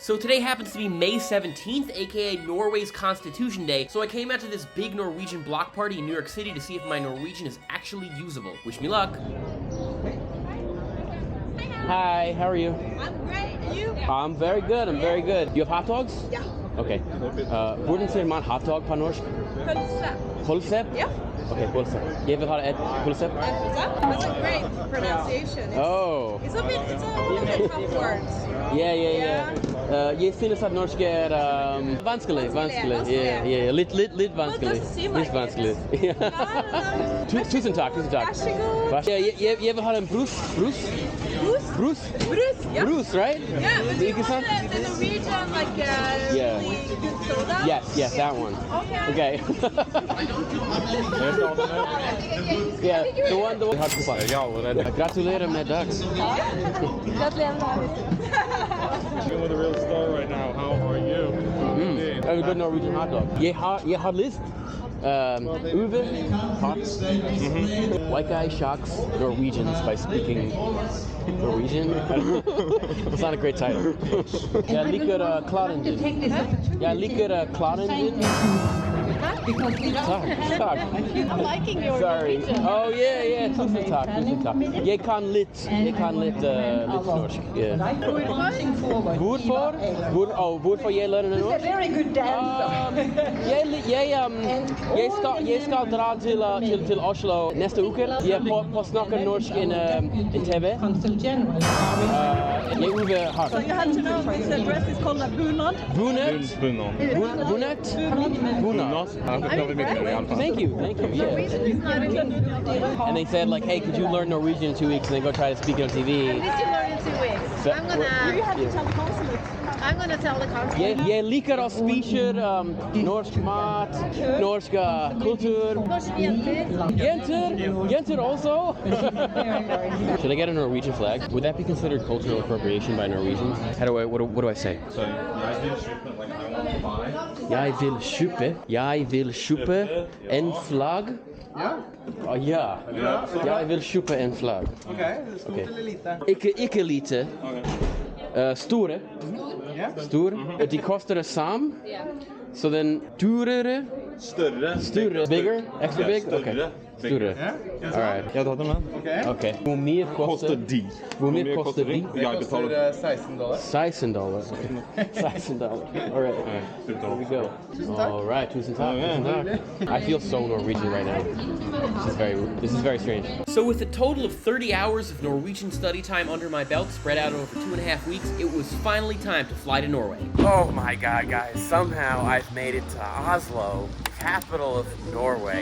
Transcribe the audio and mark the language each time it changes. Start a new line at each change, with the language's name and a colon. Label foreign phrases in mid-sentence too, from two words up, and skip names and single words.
English: So today happens to be May 17th, aka Norway's Constitution Day, so I came out to this big Norwegian block party in New York City to see if my Norwegian is actually usable. Wish me luck. Hi, how are you? I'm great, and you? I'm very good, You have hot dogs?
Norwegian: Ja.
English: Okay.
Norwegian: Hvordan sier man
English: hot dog
Norwegian: på norsk? Pølse. Pølse? Ja. Okay, pølse. Jeg vil ha et pølse.
English: That's a great pronunciation. It's a little bit tough words. Yeah.
Norwegian: Jeg synes at norsk vanskelig. Ja. Litt vanskelig. Litt vanskelig. Tusen takk. Vær så god. Jeg vil ha en brus. Brus,
English: yeah.
Norwegian: Brus,
English: right? Yeah, but do you want the Norwegian, like, really good soda? Yes, that one. Okay. Yeah, the one.
Norwegian: Gratulerer med dag. Gratulerer med
English: You're with a real star right now. How are you? That's a good Norwegian hot dog.
Norwegian: Jeg har lyst.
English: Uwe talks. White guy shocks Norwegians by speaking Norwegian. It's not a great title.
Norwegian: Jeg liker Klarenden. Takk.
English: I'm liking your Sorry. Norwegian. Oh yeah.
Norwegian: Tusen takk. Jeg kan litt norsk. Hvorfor jeg lærer norsk?
English: He's a very good dancer.
Norwegian: Jeg skal dra til Oslo neste uke. Jeg på snakker norsk in TV. Jeg Uwe har.
English: So you have to know this dress is called a bunad. Bunad. Thank you. Yeah. And they said like, hey, could you learn Norwegian in 2 weeks and then go try to speak it on TV? At least you learn in 2 weeks. You have to tell the consulate. I'm gonna tell the consulate.
Norwegian: Jeg liker å spise norsk mat, norsk kultur. Norske jenter. Jenter also.
English: Should I get a Norwegian flag? Would that be considered cultural appropriation by Norwegians? What do I say? So,
Norwegian: Jeg vil kjøpe en flagg. Ja. Jeg vil kjøpe en flagg. Okay. Ikke lite. Store. De koster det samme. Så den dyrere. Større.
English: Bigger? Extra big? Okay. Større. All right.
Norwegian: Jeg har tatt den med. Okay. Hvor mye koster de? Jeg betaler
English: $16. $16. All right. Here we go. All right.
Norwegian: Tusen takk.
English: I feel so Norwegian right now. This is very strange. So with a total of 30 hours of Norwegian study time under my belt, spread out over 2.5 weeks, it was finally time to fly to Norway. Oh my God, guys! Somehow I've made it to Oslo, capital of Norway.